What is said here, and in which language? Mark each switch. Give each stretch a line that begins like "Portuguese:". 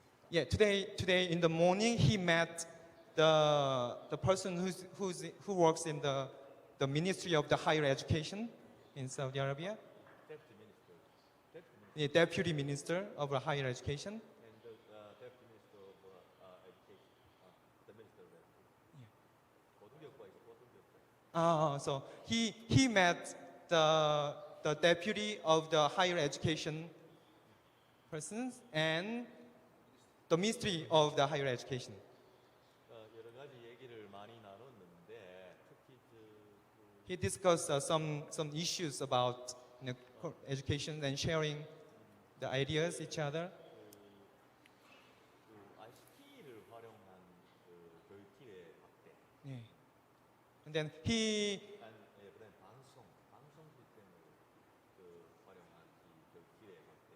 English: Yeah, today in the morning he met the person who works in the Ministry of the Higher Education in Saudi Arabia. Yeah, Deputy Minister of Higher Education. and the Deputy Minister of Education, the Minister of Education.
Korean: 고등교육부에서 고등교육부.
English: So he met the deputy of the higher education persons and the ministry of the higher education.
Korean: 여러 가지 얘기를 많이 나눴는데 특히
English: He discussed some issues about education and sharing the ideas each other.
Korean: ICT를 활용한 교육기회 확대.
English: Yeah. And then he
Korean: 방송 시스템을 활용한 이 교육기회 확대.